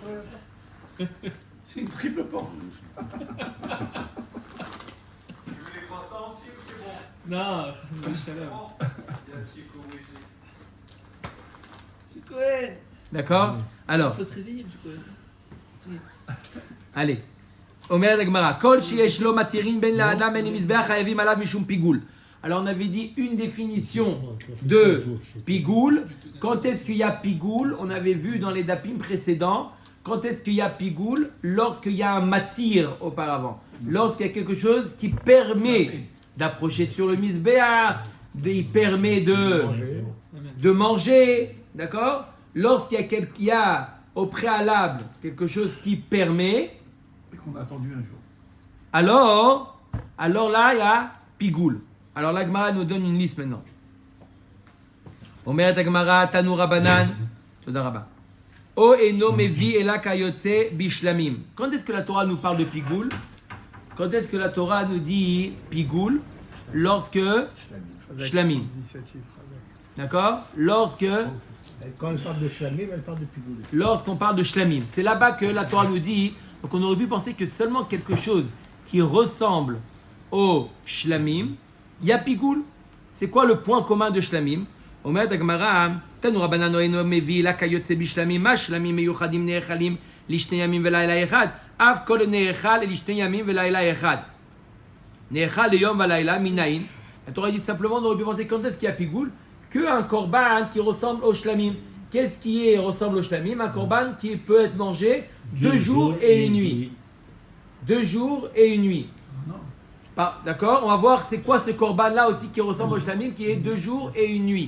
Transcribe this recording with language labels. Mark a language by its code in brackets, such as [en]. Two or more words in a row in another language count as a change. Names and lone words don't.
[fr] C'est une triple porte. Tu veux les croissants aussi ou c'est bon? Non, Shalom. Il y a Chico, oui. C'est Cohen. D'accord? Alors, Il faut se réveiller, M. Cohen. allez. [he] אומרת הגמרא, כל שיש לו מתירין בין לאדם בין למזבח חייבים עליו משום פיגול. [fr] Alors on avait dit une définition de pigoul. Quand est-ce qu'il y a pigoul? On avait vu dans les dapim précédents. Quand est-ce qu'il y a pigoul? Lorsqu'il y a un matir auparavant. Lorsqu'il y a quelque chose qui permet d'approcher sur le misbéach, il permet de manger, d'accord, lorsqu'il y a au préalable quelque chose qui permet, Et qu'on a attendu un jour. alors là, il y a pigoul. Alors la Gemara nous donne une liste maintenant. [he] אומרת גמרא, תנו רבנן, תודה רבה. או אינו מביא אלא כיוצא בשלמים. [fr] Quand est-ce que la Torah nous parle de pigoul? Quand est-ce que la Torah nous dit pigoul? Lorsque shlamim. Initiative. D'accord? Quand elle parle de shlamim, elle parle de pigoule. Lorsqu'on parle de shlamim. C'est là-bas que la Torah nous dit. Donc on aurait pu penser que seulement quelque chose qui ressemble au shlamim, il y a pigoul. C'est quoi le point commun de shlamim? [he] אומרת הגמרא, תנו רבנן אינו מביא לה כיוצא בשלמים, מה שלמים מיוחדים נאכלים לשני ימים ולילה אחד, אף כל נאכל לשני ימים ולילה אחד. נאכל ליום ולילה, מנין? [fr] La Torah dit simplement, on aurait pu penser quand est-ce qu'il y a pigoul? Qu'un korban qui ressemble au shlamim. Qu'est-ce qui ressemble au shlamim? Un korban qui peut être mangé 2 jours et une nuit. 2 jours et une nuit. Non. D'accord? On va voir c'est quoi ce korban là aussi qui ressemble au shlamim, qui est 2 jours et une nuit.